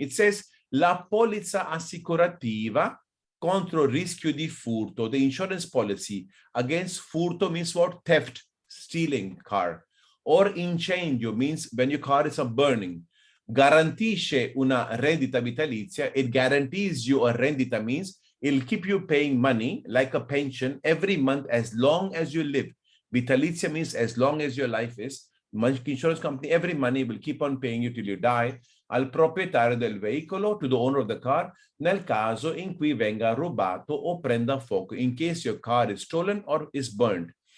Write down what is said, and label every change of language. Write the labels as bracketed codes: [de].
[en] It says, [it] la polizza assicurativa contro rischio di furto. [en] The insurance policy against furto means what? Theft, stealing car. Or incendio means when your car is burning. [it] Garantisce una rendita vitalizia. [en] It guarantees you a rendita means it'll keep you paying money like a pension every month as long as you live. Vitalizia means as long as your life is. Insurance company, every money will keep on paying you till you die. [it] Al proprietario del veicolo, [en] to the owner of the car, [it] nel caso in cui venga rubato o prenda fuoco, [en] in case your car is stolen or is burned.